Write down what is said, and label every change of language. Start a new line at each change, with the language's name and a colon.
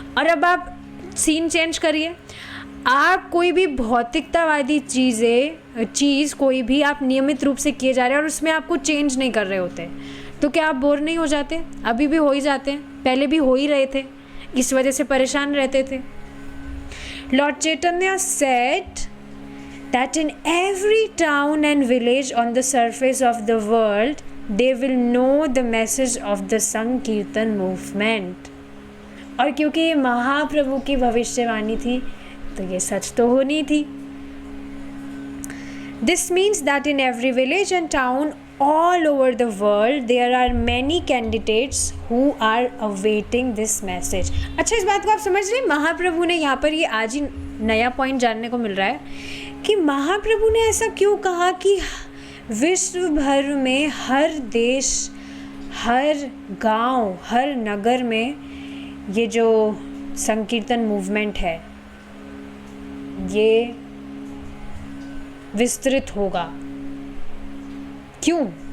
Hindi: और अब आप सीन चेंज करिए, आप कोई भी भौतिकतावादी चीज़ कोई भी आप नियमित रूप से किए जा रहे हैं और उसमें आपको चेंज नहीं कर रहे होते, तो क्या आप बोर नहीं हो जाते? अभी भी हो ही जाते हैं, पहले भी हो ही रहे थे, इस वजह से परेशान रहते थे।
English: Lord Chaitanya said that in every town and village on the surface of the world they will know the message of the Sankirtan movement।
Hindi: और क्योंकि ये महाप्रभु की भविष्यवाणी थी तो ये सच तो होनी थी।
English: This means that in every village and town all over the world there are many candidates who are awaiting this message।
Hindi: अच्छा, इस बात को आप समझ रहे हैं? महाप्रभु ने यहाँ पर ये आज ही नया पॉइंट जानने को मिल रहा है कि महाप्रभु ने ऐसा क्यों कहा कि विश्व भर में हर देश, हर गांव, हर नगर में ये जो संकीर्तन मूवमेंट है ये विस्तृत होगा। क्यों?